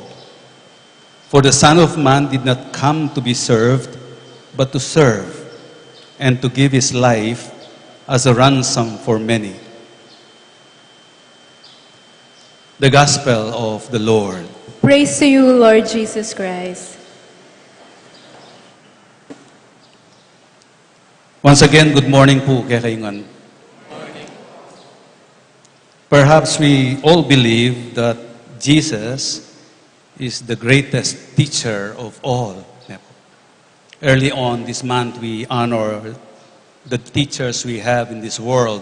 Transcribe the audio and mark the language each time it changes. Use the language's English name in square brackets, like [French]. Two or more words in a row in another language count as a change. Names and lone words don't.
[English] For the Son of Man did not come to be served, but to serve, and to give his life as a ransom for many." The Gospel of the Lord. Praise to you, Lord Jesus Christ. Once again, good morning po kaya kayungan. Perhaps we all believe that Jesus is the greatest teacher of all. Early on this month, we honor the teachers we have in this world.